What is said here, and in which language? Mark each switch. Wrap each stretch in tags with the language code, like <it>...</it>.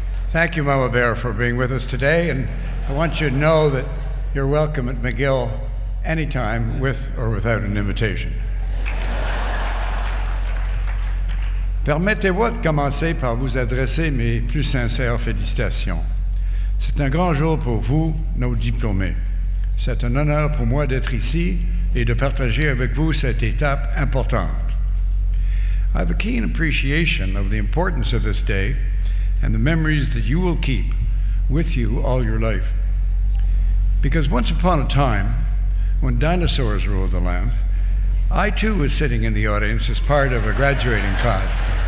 <en>Thank you, Mama Bear, for being with us today, and I want you to know that you're welcome at McGill anytime, with or without an invitation.</en> <fr>Permettez-moi de commencer par vous adresser mes plus sincères félicitations. C'est un grand jour pour vous, nos diplômés. C'est un honneur pour moi d'être ici et de partager avec vous cette étape importante.</fr> <en>I have a keen appreciation of the importance of this day and the memories that you will keep with you all your life. Because once upon a time, when dinosaurs ruled the land, I too was sitting in the audience as part of a graduating class.</en>